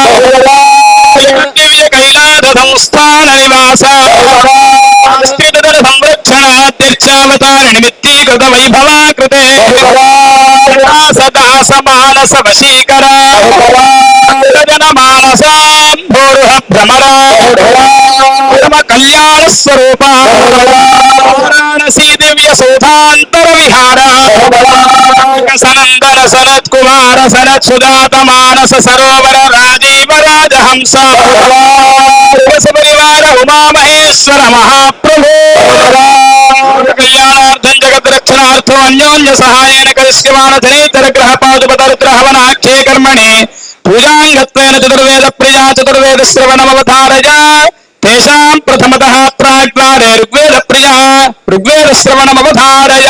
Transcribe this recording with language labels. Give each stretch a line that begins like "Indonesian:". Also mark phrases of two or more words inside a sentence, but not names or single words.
Sanskrit: दिव्य कैलास संस्थान निवास स्थितधर संरक्षणात्यर्चावतार निमित्तीकृत वैभवाकृते सदा समानस वशीकर जन मानसाम्भोरुह भ्रमर कल्याण स्वरूप దివ్య సౌధాంతర విహార సనందన సనత్ కుమార సనత్ సుజాత మానస సరోవర రాజీవ రాజహంస పరివార ఉమామహేశ్వర మహాప్రభు కళ్యాణార్థం జగద్రక్షణార్థం అన్యోన్య సహాయేన కరిష్యమాణ ధనేతర గ్రహ పాదుపతరుద్ర హవనాఖ్యే కర్మణి పూజాంగత్వేన చతుర్వేద ప్రియా చతుర్వేద శ్రవణమవతారయ తేషాం ప్రథమతః ప్రాగ్వారే ఋగ్వేద ప్రియా ఋగ్వేద శ్రవణమవతారయ.